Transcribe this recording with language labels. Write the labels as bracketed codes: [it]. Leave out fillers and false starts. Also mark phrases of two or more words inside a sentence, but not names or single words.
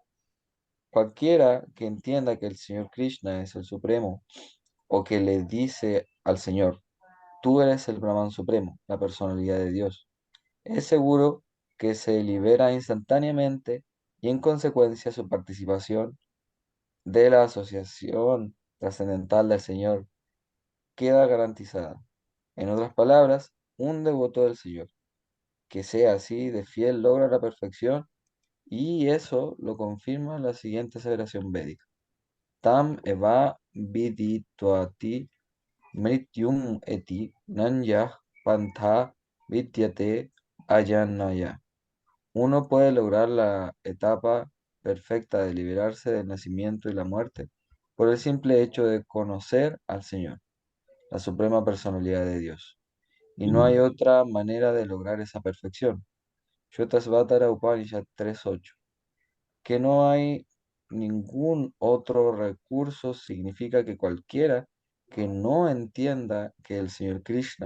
[es] Cualquiera que entienda que el Señor Krishna es el Supremo o que le dice al Señor, tú eres el Brahman Supremo, la personalidad de Dios, es seguro que se libera instantáneamente y en consecuencia su participación de la asociación trascendental del Señor queda garantizada. En otras palabras, un devoto del Señor que sea así de fiel logra la perfección y eso lo confirma la siguiente aseveración védica. [sa] Tam eva vidituati mrityum eti nanyah pantha vidyate ayanaya. [es] Uno puede lograr la etapa perfecta de liberarse del nacimiento y la muerte por el simple hecho de conocer al Señor, la suprema personalidad de Dios. Y no hay otra manera de lograr esa perfección. Shvetasvatara Upanishad 3.8. Que no hay ningún otro recurso significa que cualquiera que no entienda que el Señor Krishna